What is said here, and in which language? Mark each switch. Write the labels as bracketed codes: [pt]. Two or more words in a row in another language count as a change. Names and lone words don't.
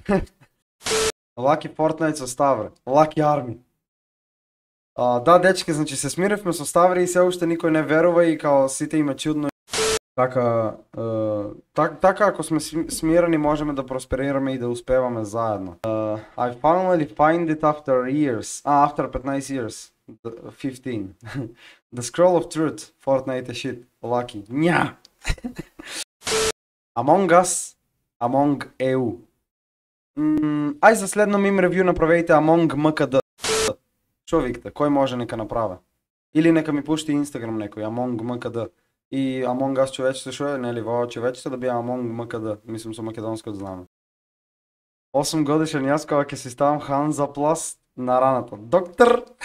[mk] Лаки Fortnite со Ставре, LakiArmy. Да, дечки, значи се смиревме со Ставре и се уште никој не верува и као сите има чудно. Така, ако сме смирени можеме да просперираме и да успеваме заедно. [en] I finally find it after years. After 15 years. 15. The Scroll of Truth. Fortnite shit. Lucky. Ня! Among Us. Among EU. [mk] Ај за следно мим ревю направете Among MKD. Шо викате? Кој може нека направа? Или нека ми пушти Instagram некој, Among MKD. И Among Us човечето шо е, нели во човечето да биде Among MKD, мислам со македонско знаме. 8 годишен јас кога ќе си ставам Hansaplast на раната. Доктор!